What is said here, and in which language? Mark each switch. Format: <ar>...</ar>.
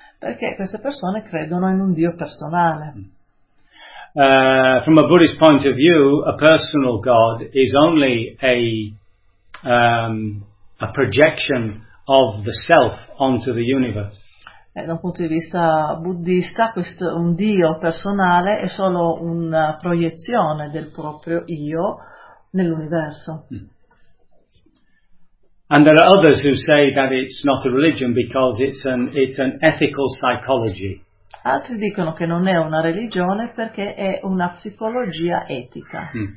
<it>Perché queste persone credono in un Dio personale.</it> <en>From a Buddhist point of view, a personal God is only a projection of the self onto the universe.</en> <it>Da un punto di vista buddista, questo un Dio personale è solo una proiezione del proprio io nell'universo.</it> <en>And there are others who say that it's not a religion because it's an ethical psychology.</en> <it>Altri dicono che non è una religione perché è una psicologia etica.</it>